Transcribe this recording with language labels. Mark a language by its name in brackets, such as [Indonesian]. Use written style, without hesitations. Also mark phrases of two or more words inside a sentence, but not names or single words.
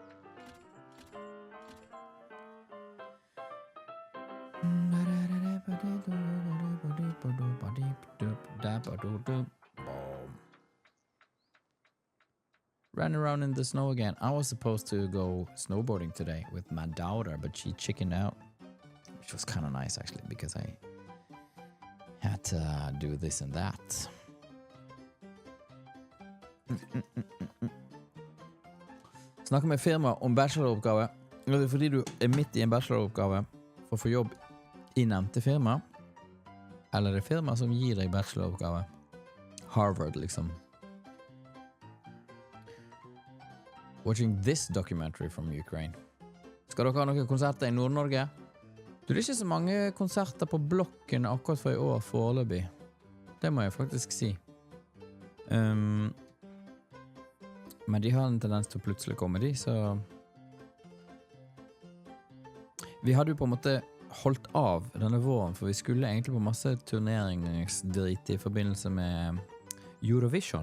[English] Ran around in the snow again. I was supposed to go snowboarding today with my daughter, but she chickened out, which was kind of nice actually, because I had to do this and that. [Norwegian] Snakker med firma om bacheloroppgave. Det er fordi du er midt i en bacheloroppgave for å få jobb i nevnte firma, eller det firma som gir deg bacheloroppgave. Harvard, liksom. [English] Watching this documentary from Ukraine. [Norwegian] Skal dere ha noen konserter i Nord-Norge? Det er ikke så mange konserter på blokken akkurat for i år foreløpig. Det må jeg faktisk si. Men de har en tendens til å plutselig komme, de, så... Vi hadde jo på en måte holdt av denne våren, for vi skulle egentlig på masse turneringsdrit i forbindelse med Eurovision.